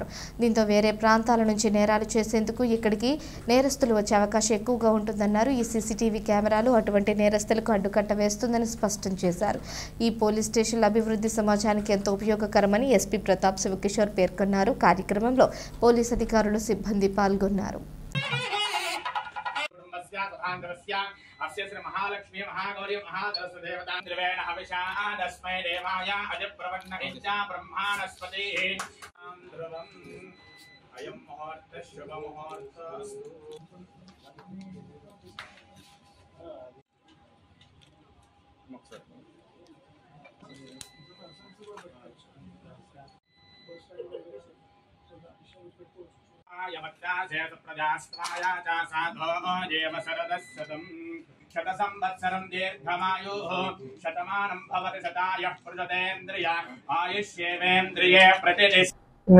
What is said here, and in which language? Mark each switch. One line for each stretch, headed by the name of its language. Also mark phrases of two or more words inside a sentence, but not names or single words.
Telugu: దీంతో వేరే ప్రాంతాల నుంచి నేరాలు చేసేందుకు ఇక్కడికి నేరస్తులు వచ్చే అవకాశం ఎక్కువగా ఉంటుందన్నారు. ఈ సీసీటీవీ కెమెరాలు అటువంటి నేరస్తులకు అడ్డుకట్ట వేస్తుందని స్పష్టం చేశారు. ఈ పోలీస్ స్టేషన్ల అభివృద్ధి సమాజానికి ఎంతో ఉపయోగకరమని ఎస్పీ ప్రతాప్ శివకిషోర్ పేర్కొన్నారు. కార్యక్రమంలో పోలీస్ అధికారులు, సిబ్బంది పాల్గొన్నారు.
Sanskrit: अस्य श्री महालक्ष्मी महागौरी महादशदेवता त्रिवेण हविषादस्मै देवाय अजप्रवन्नहिंसा ब्रह्माणस्पति ध्रुवम् अयं मुहूर्त शुभ मुहूर्त यमत्यासेत प्रजास्त्वाय च साधो देव शरदस्सतं शतसंवत्सरं दीर्घमायुः शतमानं भवति शतायः प्रजतेन्द्रिय आयुष्येवेन्द्रिये प्रतिष्ठिते.